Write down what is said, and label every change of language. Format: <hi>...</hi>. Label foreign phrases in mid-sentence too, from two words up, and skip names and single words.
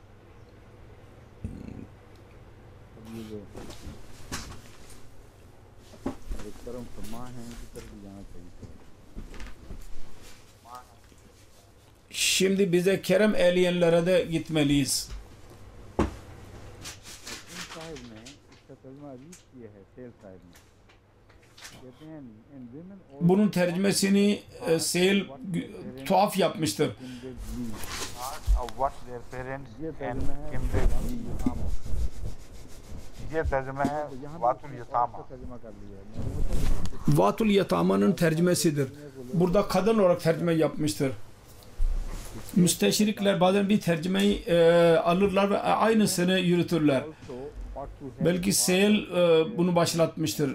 <tr>Şimdi bize kerem eyleyenlere de gitmeliyiz. Bunun tercümesini Seyil tuhaf yapmıştır.</tr> <en>What their parents and kindred need.</en> <ur>یہ ترجمہ ہے</ur> <ar>وآتوا اليتامى. وآتوا اليتامى'nın</ar> <tr>tercümesidir. Burada kadın olarak tercüme yapmıştır. Müsteşrikler bazen bir tercümeyi alırlar ve aynısını yürütürler. Belki Seyil bunu başlatmıştır.</tr>